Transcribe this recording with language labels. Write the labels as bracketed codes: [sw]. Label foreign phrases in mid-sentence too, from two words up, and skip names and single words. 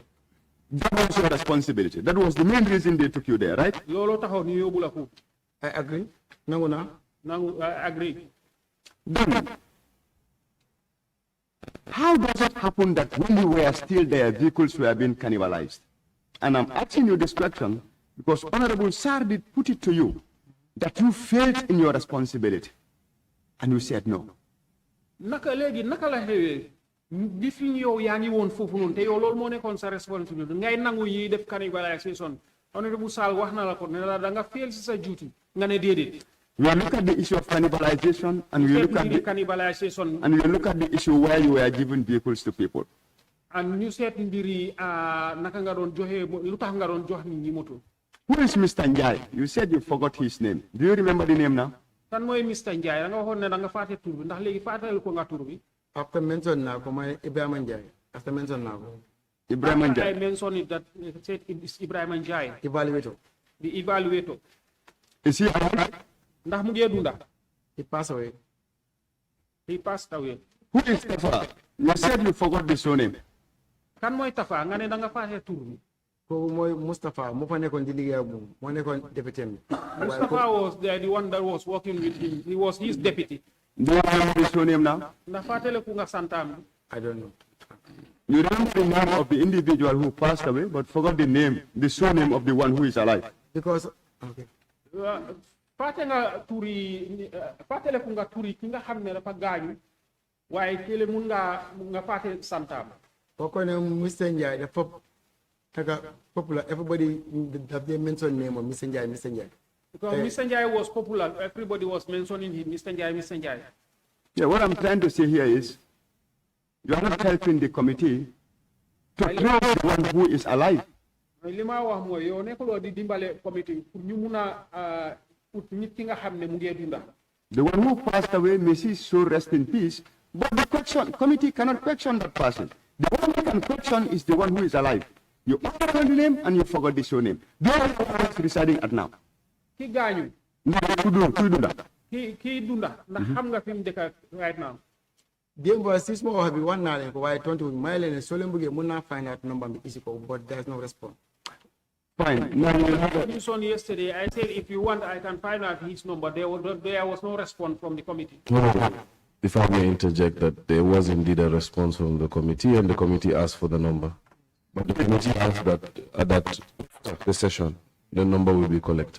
[en] That was your responsibility. That was the main reason they took you there, right? [wo] Looloo taxoon ñu yóbbu la foofu. [en] I agree [wo] nangu naa. [en] I agree. Then, how does it happen that when you were still there, vehicles were being cannibalized? And I'm asking you this question because Honorable Sar did put it to you that you failed in your responsibility. And you said no. [wo] Naka legi naka la hewe bi fi yow yaangi won fofu non te yow lol mo nekkon sa responsibility ngay nangu yi def cannibalisation Honorable Sal wax na la ko ne la da nga fail ci sa duty nga ne dedet. [en] We look at the issue of cannibalization and we look at the cannibalization and we look at the issue where you were giving vehicles to people. And you said [wo] mbiri naka nga don joxe lutax nga don jox nit ñi moto. [en] Who is Mr. Njai? You said you forgot his name. Do you remember the name now? [wo] Kan moy Mr. Njai da nga waxon ne da nga faté tour bi ndax legi fatal ko nga tour bi. After mention na ko moy Ibrahima Njai. After mention na ko. Ibrahima Njai. [en] I mentioned it that said it's Ibrahima Njai. Evaluator. The evaluator. Is he alive? [wo] Ndax mu ngi dunda. [en] He passed away. He passed away. Who is Tafa? You said you forgot the surname. [wo] Kan moy Tafa nga ne da nga faté tour bi. Ko moy Mustafa mo fa nekkon di liggéey ak mo nekkon député. [en] Mustafa was there, the one that was working with him. He was his deputy. Do you remember the surname now? [wo] Ndax fatale ku nga santam. [en] I don't know. You remember the name of the individual who passed away, but forgot the name, the surname of the one who is alive. Because okay. [wo] Fate nga turi fatale ku nga turi ki nga xamne dafa gañu waye kele mun nga fate santam. Ko ne Mr. [en] Njai [wo] dafa taka [en] popular, everybody that they mention name of Mr. Njai, Mr. Njai. Because Mr. Njai was popular, everybody was mentioning him, Mr. Njai, Mr. Njai. Yeah, what I'm trying to say here is, you are not helping the committee to know the one who is alive. [wo] Lima wax moy yow nekolo di dimbalé committee pour ñu mëna pour nit ki nga xamné mu ngi dunda. [en] The one who passed away, may he so rest in peace, but the committee cannot question that person. The one who can question is the one who is alive. You forgot the name and you forgot the surname. They are the ones residing at now. [wo] Ki gañu. Ki dunda. Ki dunda. Ndax xam nga fi mu dëkk [en] right now. [wo] Demba sis mo wax bi wan na len ko waye tontu may len so len bëgge mëna [en] find out [wo] number bi isi ko, [en] but there's no response. Fine. Now you have a yesterday. I said if you want I can find out his number. There was no response from the committee. If I may interject, that there was indeed a response from the committee, and the committee asked for the number. But the committee asked that at the session, the number will be collected.